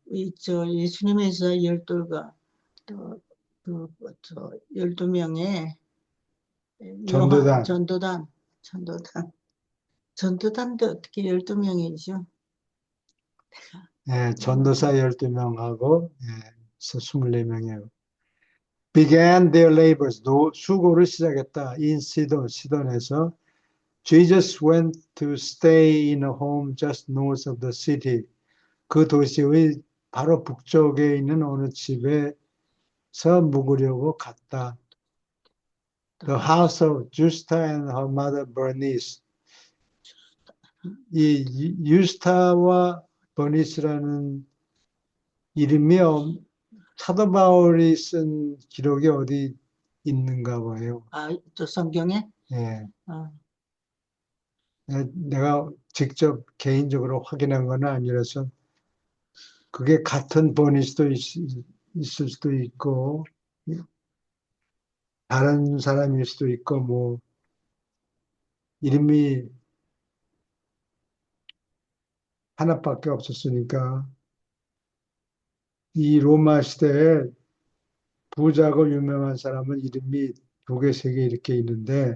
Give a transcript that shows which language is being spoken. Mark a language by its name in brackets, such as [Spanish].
[Korean] 예수님에서 열둘과 또, 저 12명의 전도단. 전도단도 어떻게 12명이죠? 예, 전도사 12명하고 24명이에요. [English] Began their labors, [Korean] 수고를 시작했다. [English] In 시돈에서 Jesus went to stay in a home just north of the city. [Korean] 그 도시의 바로 북쪽에 있는 어느 집에서 묵으려고 갔다. [English] The house of Justa and her mother Bernice. [Korean] 이 유스타와 버니스라는 이름이 사도 바울이 쓴 기록이 어디 있는가 봐요. 또 성경에? 예. 아, 내가 직접 개인적으로 확인한 건 아니라서 그게 같은 버니스도 있을 수도 있고 다른 사람일 수도 있고 뭐 이름이 하나밖에 없었으니까 이 로마 시대에 부자고 유명한 사람은 이름이 두 개, 세 개 이렇게 있는데